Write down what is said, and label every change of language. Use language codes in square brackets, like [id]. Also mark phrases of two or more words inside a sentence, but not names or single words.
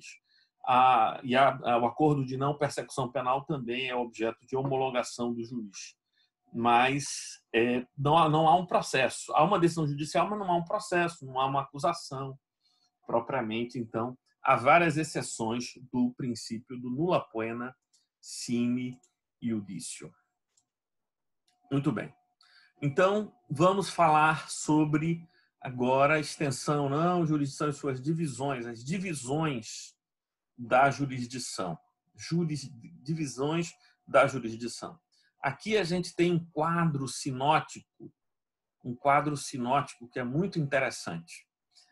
[pt] O acordo de não persecução penal também é objeto de homologação do juiz. Mas não há um processo. Há uma decisão judicial, mas não há um processo, não há uma acusação propriamente. Então, há várias exceções do princípio do [la] nulla poena sine iudicio. [pt] Muito bem. Então, vamos falar sobre agora a extensão, não, jurisdição e suas divisões, as divisões da jurisdição. Divisões da jurisdição. Aqui a gente tem um quadro sinótico que é muito interessante.